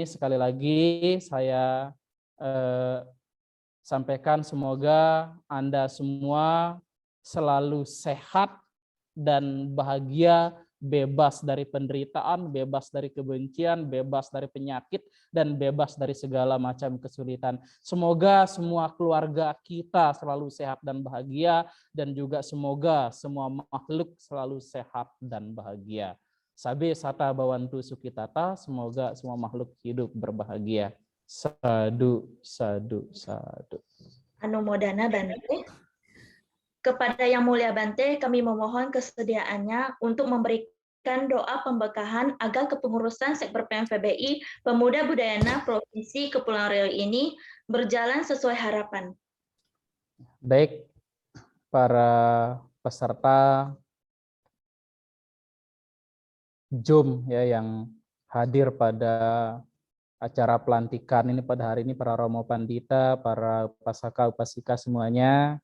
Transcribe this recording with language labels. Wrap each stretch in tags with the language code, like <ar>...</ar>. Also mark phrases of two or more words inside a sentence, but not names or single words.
<id>Sekali lagi saya sampaikan semoga Anda semua selalu sehat dan bahagia, bebas dari penderitaan, bebas dari kebencian, bebas dari penyakit, dan bebas dari segala macam kesulitan. Semoga semua keluarga kita selalu sehat dan bahagia, dan juga semoga semua makhluk selalu sehat dan bahagia.</id> <pi>Sabe sata bawantu sukitata,</pi> <id>semoga semua makhluk hidup berbahagia.</id> <pi>Sadu, sadu, sadu. Anumodana Bante.</pi> <id>Kepada Yang Mulia Bante, kami memohon kesediaannya untuk memberikan doa pemberkahan agar kepengurusan Sekber PMPBI Pemuda Budayana Provinsi Kepulauan Riau ini berjalan sesuai harapan. Baik, para peserta Zoom ya yang hadir pada acara pelantikan ini pada hari ini, para Romo Pandita, para upasaka upasika semuanya.</id>